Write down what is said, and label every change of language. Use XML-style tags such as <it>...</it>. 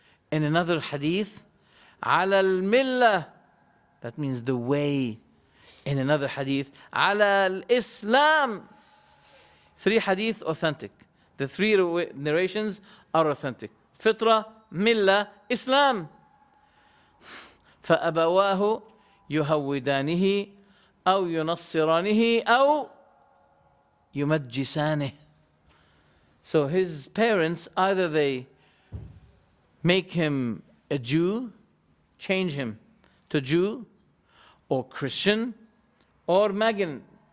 <en>In another hadith,</en> <ar>على الملة,</ar> <en>that means the way. In another hadith,</en> <ar>على الإسلام,</ar> <en>Three hadith authentic. The three narrations are authentic. Fitra, Millah, Islam.</en> <ar>فأبواه يهودانه أو ينصرانه أو يمجسانه.</ar> <en>So his parents, either they make him a Jew, change him to Jew, or Christian, or Magian.</en>